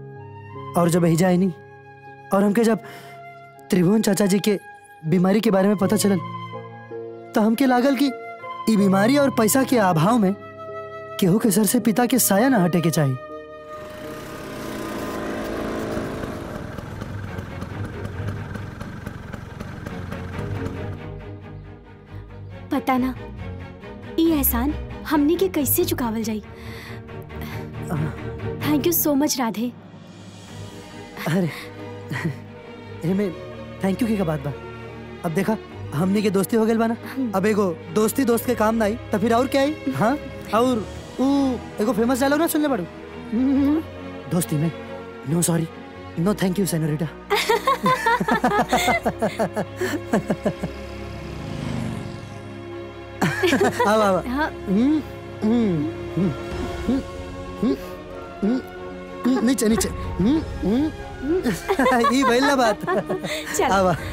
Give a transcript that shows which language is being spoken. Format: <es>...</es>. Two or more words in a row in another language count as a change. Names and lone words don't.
<bho>और जब हिजा नहीं और हमके जब त्रिभुवन चाचा जी के बीमारी के बारे में पता चलल तो हमके लागल कि ई बीमारी और पैसा के अभाव में केहू के सर से पिता के साया ना हटे के चाहिए। पता ना ई एहसान हमने के कैसे चुकावल जाई।</bho> <en>thank you so much Radhe.</en> <bho>अरे में</bho> <en>thank you</en> <bho>की का बात बा। अब देखा हमनी के दोस्ती हो गई बा ना। अब एगो दोस्ती दोस्त के काम ना आई तो फिर और क्या आई। हाँ, और एगो फेमस डायलॉग ना सुनले बाड़ू, दोस्ती में</bho> <en>no sorry no thank you señorita.</en> <bho>आओ आओ। नीचे नीचे। ये भइल बात। आवा।</bho>